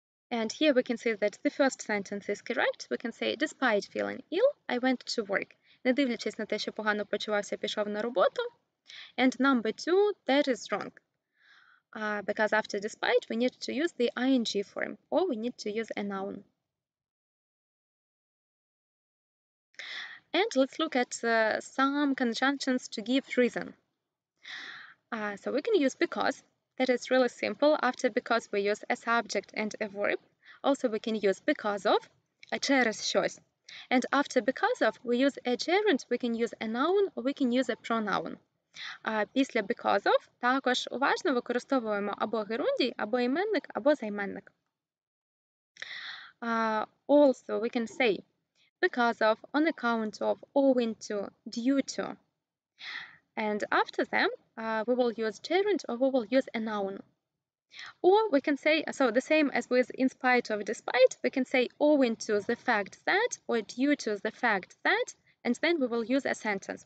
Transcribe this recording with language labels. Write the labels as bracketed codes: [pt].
[en] And here we can see that the first sentence is correct. We can say, despite feeling ill, I went to work. [uk] Не дивлячись на те, що погано почувався, пішов на роботу. [en] And number 2, that is wrong. Because after despite, we need to use the ing form, or we need to use a noun. And let's look at some conjunctions to give reason. So we can use because. That is really simple. After because we use a subject and a verb. Also we can use because of, [uk] через щось. [en] And after because of, we use a gerund, we can use a noun, or we can use a pronoun. [uk] Після because of також уважно використовуємо або герундій, або іменник, або займенник. [en] Also we can say because of, on account of, owing to, due to. And after them, we will use gerund or we will use a noun. Or we can say, so the same as with in spite of, despite, we can say owing to the fact that, or due to the fact that, and then we will use a sentence.